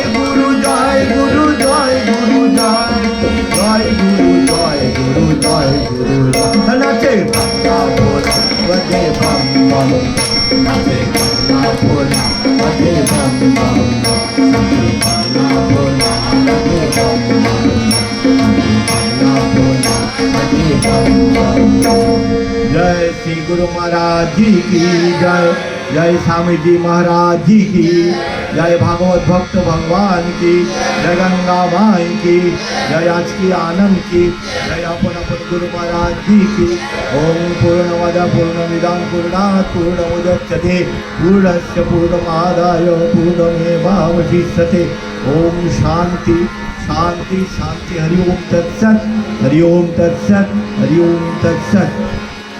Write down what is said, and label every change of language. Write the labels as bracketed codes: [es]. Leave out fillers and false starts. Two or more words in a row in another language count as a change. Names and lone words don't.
[hi] गुरु जय गुरु जय गुरु जय जय गुरु जय गुरु जय गुरु जय नाचे पगला भोला बजे बम बम नाचे पगला भोला बजे बम बम नाचे पगला भोला बजे बम बम पगला भोला बजे बम बम जय श्री गुरु महाराज जी की जय। जय स्वामी जी महाराज जी की जय, भागवत भक्त भगवान की जय, गंगा माई की जय, आज की आनंद की जय, अपन गुरु महाराज जी की। [sa] ओम पूर्णमद पूर्णमिदं पूर्णात् पूर्णमुदच्यते पूर्णस्य पूर्णमादाय पूर्णमेवावशिष्यते। ओम शांति शांति शांति। हरि ओम तत्सत, हरि ओम तत्सत, हरि ओम तत्सत।